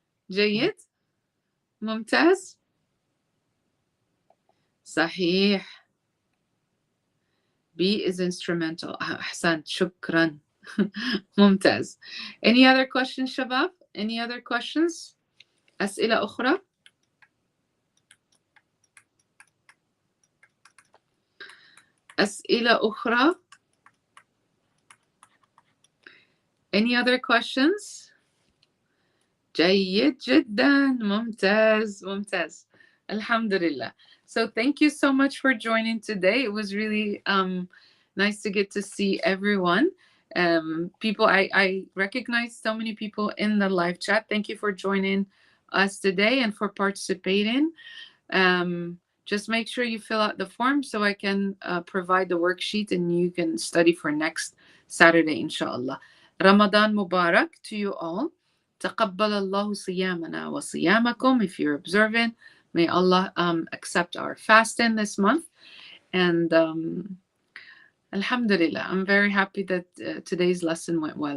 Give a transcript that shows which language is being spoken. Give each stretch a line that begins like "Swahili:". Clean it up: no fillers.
Arabic: جيد. ممتاز. صحيح.
English: B is instrumental.
Arabic: أحسنت. شكرا. ممتاز.
English: Any other questions
Arabic: شباب?
English: Any other questions?
Arabic: أسئلة أخرى؟ أسئلة أخرى؟
English: Any other questions?
Arabic: جيد جدا. ممتاز. ممتاز. Alhamdulillah.
English: So thank you so much for joining today. It was really nice to get to see everyone. People, I recognize so many people in the live chat. Thank you for joining us today and for participating. Just make sure you fill out the form so I can provide the worksheet and you can study for next Saturday, inshallah. Ramadan Mubarak to you all.
Arabic: تقبل الله صيامنا وصيامكم.
English: If you're observant, may Allah accept our fasting this month. And Alhamdulillah, I'm very happy that today's lesson went well.